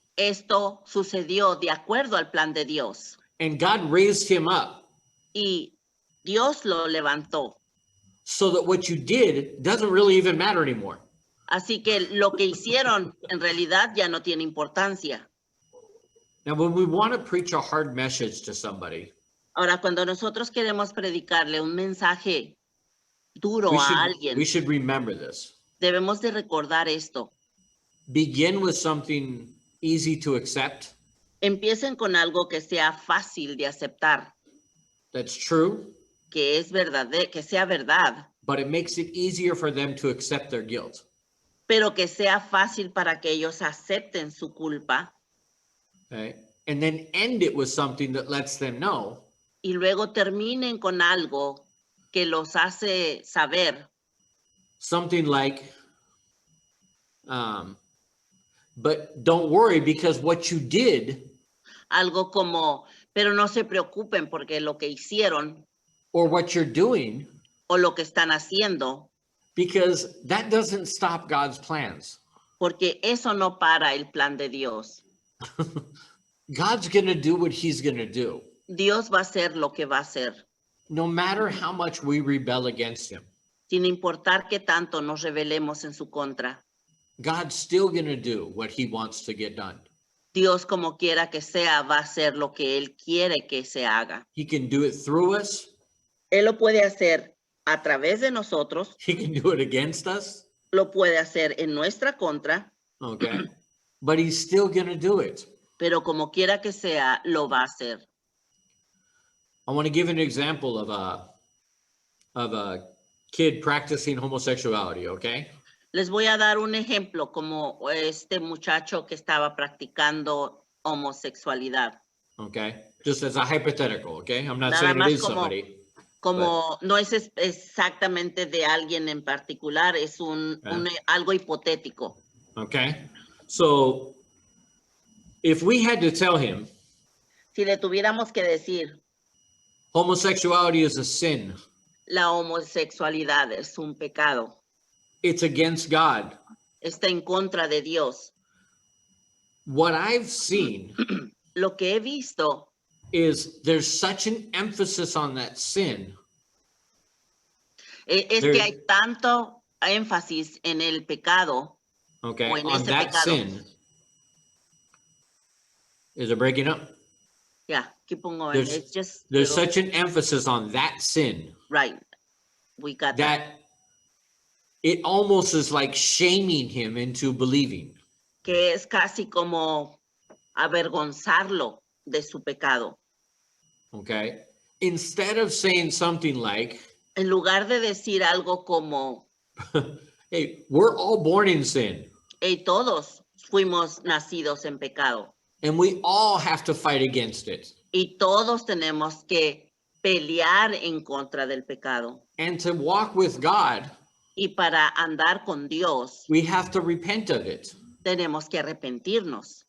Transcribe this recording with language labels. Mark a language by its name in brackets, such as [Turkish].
[Spanish] esto sucedió de acuerdo al plan de Dios [English] And God raised him up [Spanish] y Dios lo levantó. [English] so that what you did doesn't really even matter anymore. [Spanish] Así que lo que hicieron en realidad ya no tiene importancia. [English] Now, when we want to preach a hard message to somebody, [Spanish] Ahora, cuando nosotros queremos predicarle un mensaje duro [English] we [Spanish] a [English] should, [Spanish] alguien, [English] we should remember this. [Spanish] debemos de recordar esto. [English] Begin with something easy to accept, [Spanish] Empiecen con algo que sea fácil de aceptar, [English] that's true, [Spanish] que es verdad, que sea verdad, [English] but it makes it easier for them to accept their guilt. [Spanish] pero que sea fácil para que ellos acepten su culpa [English] Okay? And then end it with something that lets them know [Spanish] y luego terminen con algo que los hace saber, [English] something like, but don't worry because what you did [Spanish] algo como, pero no se preocupen porque lo que hicieron [English] or what you're doing, [Spanish] o lo que están haciendo, [English] because that doesn't stop God's plans. [Spanish] porque eso no para el plan de Dios. [English] God's going to do what he's going to do, [Spanish] Dios va a hacer lo que va a hacer, [English] no matter how much we rebel against him. [Spanish] sin importar qué tanto nos rebelemos en su contra. [English] God's still going to do what he wants to get done. [Spanish] Dios, como quiera que sea, va a hacer lo que Él quiere que se haga. [English] He can do it through us. [Spanish] Él lo puede hacer a través de nosotros, [English] He can do it against us. [Spanish] lo puede hacer en nuestra contra, [English] Okay. But he's still going to do it. [Spanish] pero como quiera que sea, lo va a hacer. [English] I want to give an example of a kid practicing homosexuality, okay? [Spanish] Les voy a dar un ejemplo como este muchacho que estaba practicando homosexualidad. [English] Okay. Just as a hypothetical, okay? I'm not [Spanish] Nada [English] saying it [Spanish] más [English] is [Spanish] como- [English] somebody. [Spanish] Como no es exactamente de alguien en particular, es algo hipotético. [English] Okay. So if we had to tell him [Spanish] Si le tuviéramos que decir, [English] homosexuality is a sin, [Spanish] la homosexualidad es un pecado, [English] it's against God. [Spanish] está en contra de Dios. [English] What I've seen [Spanish] Lo que he visto [English] is there's such an emphasis on that sin [Spanish] es [English] There- [Spanish] que hay tanto énfasis en el pecado, [English] okay, [Spanish] O en [English] on [Spanish] ese [English] that [Spanish] pecado. [English] sin. Is it breaking up? yeah, keep on going. There's- It's just There's little- such an emphasis on that sin right. We got that. that it almost is like shaming him into believing. [Spanish] que es casi como avergonzarlo de su pecado. [English] Okay. Instead of saying something like, [Spanish] En lugar de decir algo como, [English] hey, we're all born in sin [Spanish] hey, todos fuimos nacidos en pecado [English] and we all have to fight against it. [Spanish] y todos tenemos que pelear en contra del pecado. [English] And to walk with God, [Spanish] Y para andar con Dios, [English] we have to repent of it. [Spanish] tenemos que arrepentirnos.